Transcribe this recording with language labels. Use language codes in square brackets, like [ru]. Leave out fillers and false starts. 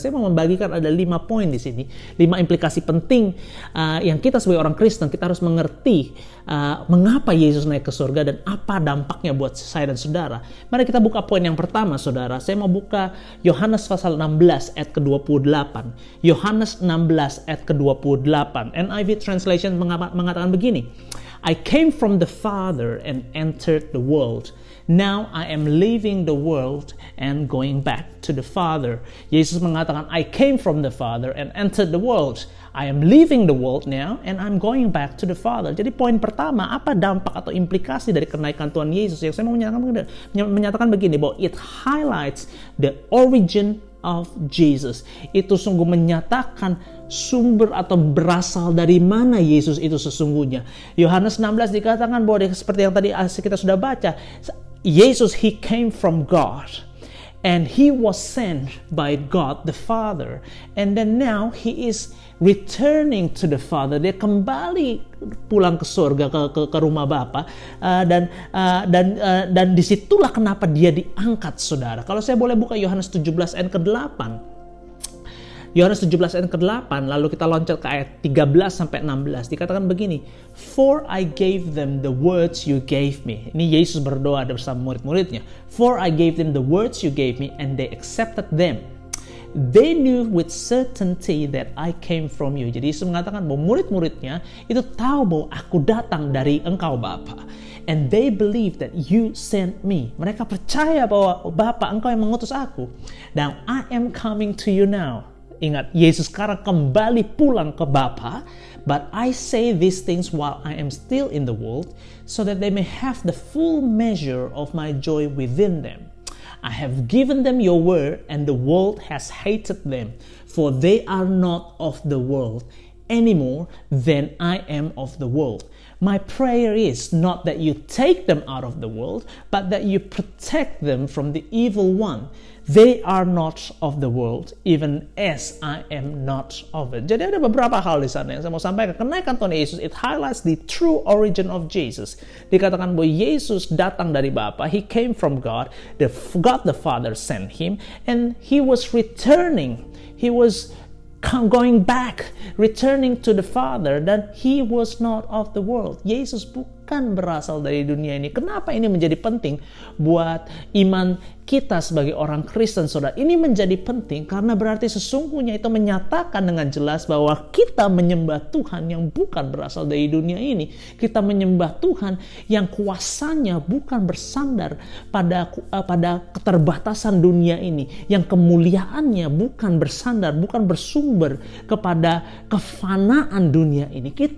[id] Saya mau membagikan ada 5 poin di sini, 5 implikasi penting yang kita sebagai orang Kristen kita harus mengerti mengapa Yesus naik ke surga dan apa dampaknya buat saya dan saudara. Mari kita buka poin yang pertama, saudara. Saya mau buka Yohanes pasal 16 ayat ke-28. Yohanes 16 ayat ke-28. [en] NIV translation [id] mengatakan begini, [en] I came from the Father and entered the world. Now I am leaving the world and going back to the Father. [id] Yesus mengatakan, [en] I came from the Father and entered the world. I am leaving the world now and I'm going back to the Father. [id] Jadi poin pertama, apa dampak atau implikasi dari kenaikan Tuhan Yesus? Yang saya mau menyatakan begini, bahwa [en] it highlights the origin of Jesus. [id] Itu sungguh menyatakan sumber atau berasal dari mana Yesus itu sesungguhnya. Yohanes 16 dikatakan bahwa seperti yang tadi kita sudah baca, Yesus, [en] he came from God and he was sent by God the Father, and then now he is returning to the Father. [id] Dia kembali pulang ke surga, ke rumah Bapa, dan disitulah kenapa dia diangkat, saudara. Kalau saya boleh buka Yohanes 17 ayat ke-8. Yohanes 17 ayat ke-8, lalu kita loncat ke ayat 13 sampai 16. Dikatakan begini, [en] For I gave them the words you gave me. [id] Ini Yesus berdoa bersama murid-muridnya. [en] For I gave them the words you gave me and they accepted them. They knew with certainty that I came from you. [id] Jadi Yesus mengatakan bahwa murid-muridnya itu tahu bahwa aku datang dari engkau Bapa. [en] And they believe that you sent me. [id] Mereka percaya bahwa Bapa, engkau yang mengutus aku. [en] Now I am coming to you now. [id] Ingat, Yesus sekarang kembali pulang ke Bapa. [en] But I say these things while I am still in the world, so that they may have the full measure of my joy within them. I have given them your word, and the world has hated them, for they are not of the world any more than I am of the world. My prayer is not that you take them out of the world, but that you protect them from the evil one. They are not of the world, even as I am not of it. [id] Jadi ada beberapa hal di sana yang saya mau sampaikan. Kenaikan Tuhan Yesus, [en] it highlights the true origin of Jesus. [id] Dikatakan bahwa Yesus datang dari Bapa. [en] He came from God. God the Father sent him, and he was returning. He was going back, returning to the Father, [id] dan [en] he was not of the world. [id] Yesus bukan berasal dari dunia ini. Kenapa ini menjadi penting buat iman kita sebagai orang Kristen, saudara, ini menjadi penting karena berarti sesungguhnya itu menyatakan dengan jelas bahwa kita menyembah Tuhan yang bukan berasal dari dunia ini. Kita menyembah Tuhan yang kuasanya bukan bersandar pada keterbatasan dunia ini, yang kemuliaannya bukan bersandar, bukan bersumber kepada kefanaan dunia ini.